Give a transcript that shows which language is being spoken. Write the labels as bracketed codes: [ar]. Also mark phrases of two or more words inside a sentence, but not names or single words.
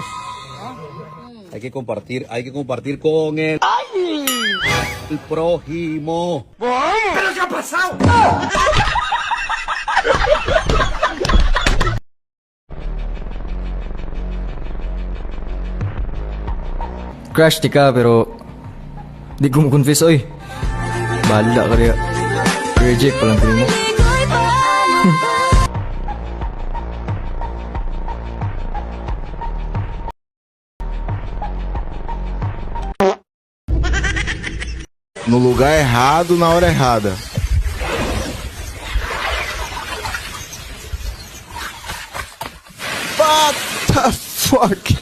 [es] Hay que compartir con el prójimo. ¿Pero qué ha pasado? [ceb] Crush di ka pero di ko mo-confess oy. Bahala ka rin. Reject pa lang mo. [pt] No lugar errado, na hora errada. [en] What the fuck?